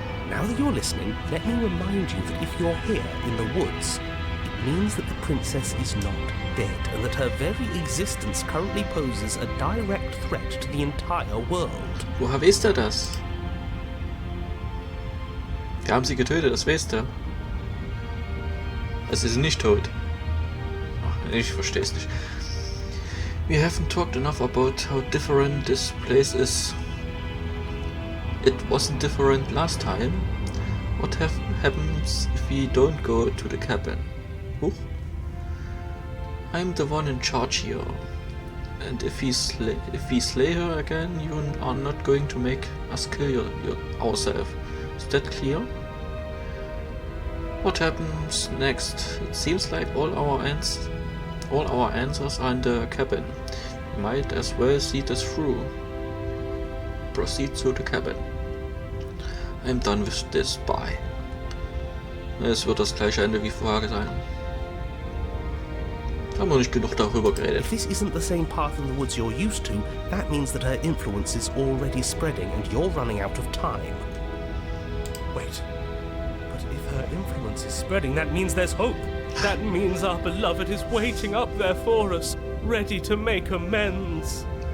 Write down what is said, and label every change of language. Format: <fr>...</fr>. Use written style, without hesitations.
<en>Now that you're listening, let me remind you that if you're here in the woods, it means that the princess is not dead, and that her very existence currently poses a direct threat to the entire world.</en> <de>Woher weiß der das? Wir haben sie getötet, das weiß der. Also sie sind nicht tot. Ach, ich verstehe es nicht.</de> <en>We haven't talked enough about how different this place is. It wasn't different last time. What happens if we don't go to the cabin? Huch. I'm the one in charge here. And if we slay her again, you are not going to make us kill ourselves. Is that clear? What happens next? It seems like all our answers are in the cabin. We might as well see this through. Proceed to the cabin. I'm done with this. Bye.</en> <de>Es wird das gleiche Ende wie vorher sein. Haben wir nicht genug darüber geredet.</de> <en>If this isn't the same path in the woods you're used to, that means that her influence is already spreading and you're running out of time. Wait. But if her influence is spreading, that means there's hope. That means our beloved is waiting up there for us, ready to make amends.</en>